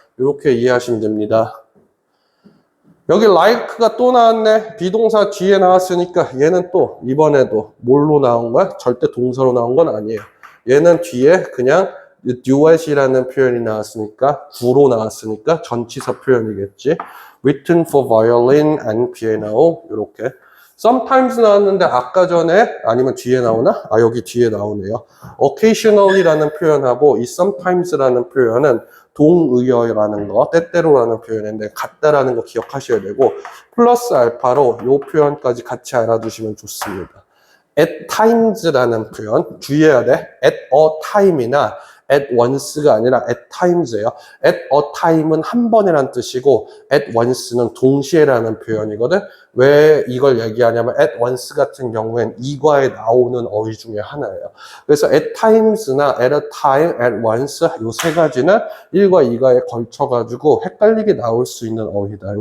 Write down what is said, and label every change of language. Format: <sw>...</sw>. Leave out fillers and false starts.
<ko>이렇게 이해하시면 됩니다. 여기 like가 또 나왔네. 비동사 뒤에 나왔으니까 얘는 또 이번에도 뭘로 나온 거야? 절대 동사로 나온 건 아니에요. 얘는 뒤에 그냥 duet이라는 표현이 나왔으니까 구로 나왔으니까 전치사 표현이겠지.</ko> <en>written for violin and piano</en> <ko>이렇게. sometimes 나왔는데 아까 전에 아니면 뒤에 나오나? 여기 뒤에 나오네요. occasionally라는 표현하고 이 sometimes라는 표현은 동의어라는 거, 때때로라는 표현인데 같다라는 거 기억하셔야 되고 플러스 알파로 이 표현까지 같이 알아두시면 좋습니다. at times라는 표현 주의해야 돼. at a time이나 at once가 아니라 at times예요. at a time은 한 번이란 뜻이고 at once는 동시에라는 표현이거든. 왜 이걸 얘기하냐면 at once 같은 경우엔 이과에 나오는 어휘 중에 하나예요. 그래서 at times나 at a time, at once 요 세 가지는 1과 2과에 걸쳐가지고 헷갈리게 나올 수 있는 어휘다.</ko>